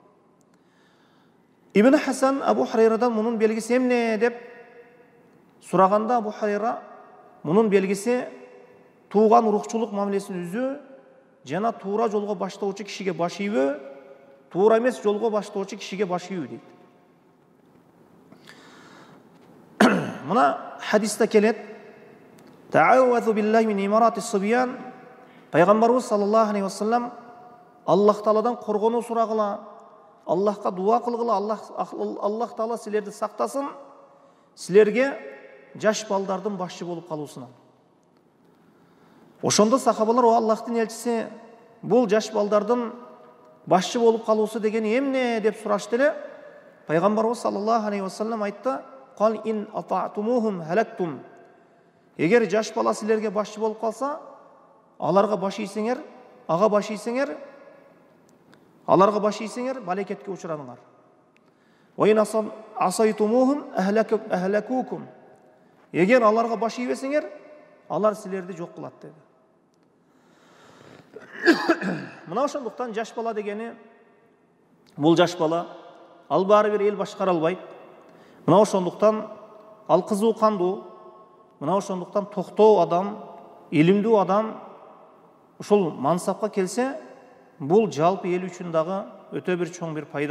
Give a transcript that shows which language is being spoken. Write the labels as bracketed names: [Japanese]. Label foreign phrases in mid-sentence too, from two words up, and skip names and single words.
[Kyrgyz] Ибн Хасан Абу Хурайрадан мунун белгиси эмне деп сураганда, Абу Хурайра мунун белгиси тууган урукчулук мамилесин үзүү жана туура жолго баштоочу кишиге баш ийүү, туура эмес жолго баштоочу кишиге баш ийүү дейт. Мына хадисте келет: [Arabic] "تعوذوا بالله من إمارة الصبيان", [Kyrgyz] пайгамбарыбыз [Arabic] صلى الله عليه وسلم [Kyrgyz] Аллах Тааладан коргонуу сурагыла, Аллахка дуа кылгыла, Аллах Таала силерди сактасын, силерге жаш балдардын башчы болуп калуусунан. Ошондо сахабалар: "О Аллахтын элчиси, бул жаш балдардын башчы болуп калуусу деген эмне?" деп сурашты эле. Пайгамбарыбыз [Arabic] صلى الله عليه وسلم [Kyrgyz] айтты: [Arabic] "قال إن أطعتموهم هلكتم". [Kyrgyz] Эгер жаш бала силерге башчы болуп калса, аларга баш ийсеңер, балекетке учурадыңар. [Arabic] وإن عصيتموهم أهلكوكم. [Kyrgyz] Эгер аларга баш ийбесеңер, алар силерди жок кылат деди. Мына ошондуктан жаш бала дегени, бул жаш бала, ал баары бир эл башкара албайт. Мына ошондуктан ал кызуу кандуу, мына ошондуктан токтоо адам, илимдүү адам ушул мансапка келсе, бул жалпы эл үчүн дагы өтө бир чоң бир пайда.